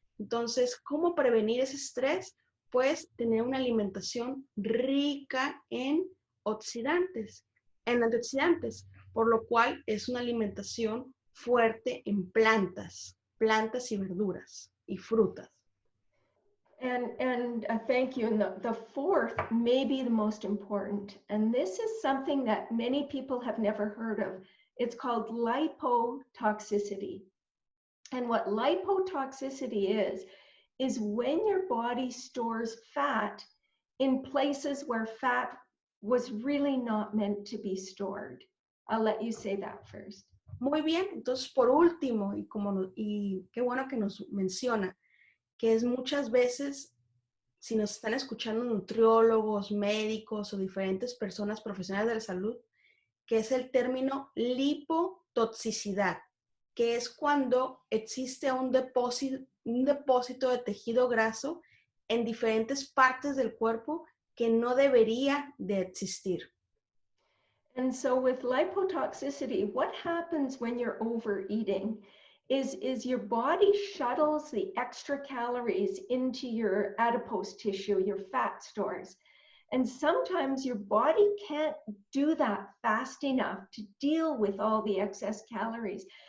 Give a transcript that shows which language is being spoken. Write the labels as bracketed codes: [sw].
[es] Entonces, ¿cómo prevenir ese estrés? Pues tener una alimentación rica en oxidantes, en antioxidantes, por lo cual es una alimentación fuerte en plantas y verduras y frutas. [en] And thank you. And the fourth may be the most important. And this is something that many people have never heard of. It's called lipotoxicity. And what lipotoxicity is when your body stores fat in places where fat was really not meant to be stored. I'll let you say that first. [es] Muy bien, entonces por último, y qué bueno que nos menciona, que es muchas veces, si nos están escuchando nutriólogos, médicos o diferentes personas profesionales de la salud, que es el término lipotoxicidad, que es cuando existe un depósito de tejido graso en diferentes partes del cuerpo que no debería de existir. [en] And so with lipotoxicity, what happens when you're overeating is your body shuttles the extra calories into your adipose tissue, your fat stores. And sometimes your body can't do that fast enough to deal with all the excess calories.